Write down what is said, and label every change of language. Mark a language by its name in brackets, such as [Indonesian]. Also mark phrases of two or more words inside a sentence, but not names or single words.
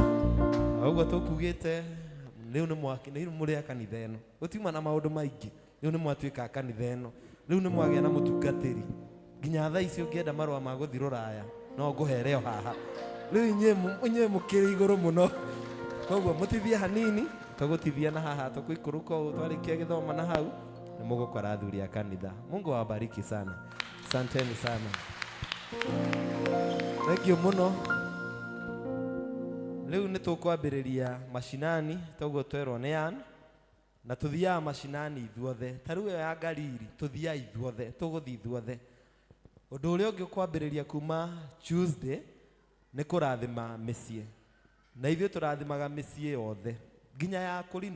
[Kikuyu] Ũguo tũkugĩte rĩu nĩ mũrĩ a kanitha ĩno, gũtiuma na maũndũ maingĩ, rĩu nĩ mwatuĩka a kanitha ĩno, rĩu nĩ mwagĩa na mũtungatĩri. Nginya thaa ici ũngĩenda marũa ma gũthiĩ rũraya no ngũhere o haha. Rĩu inyuĩ mũkĩrĩ igũrũ mũno, koguo mũtithie hanini, tũgũtithia na haha, tũkũikũrũka ũũ twarĩkia gĩthoma na hau nĩ mũgũkora athuri a kanitha. [Swahili] Mungu awabariki sana, asanteni sana. [Kikuyu] Thengiũ mũno. Rĩu nĩ tũkwambĩrĩria macinani, toguo twerwo nĩ Ann, na tũthiaga macinani ithuothe. Ta rĩu ĩyo ya Galili tũthiaga ithuothe, tũgũthiĩ ithuothe. Ũndũ ũrĩa ũngĩ ũkwambĩrĩria kuma Tuesday nĩ kũrathima mĩciĩ, na ithuĩ tũrathimaga mĩciĩ yothe nginya ya kũrinũ.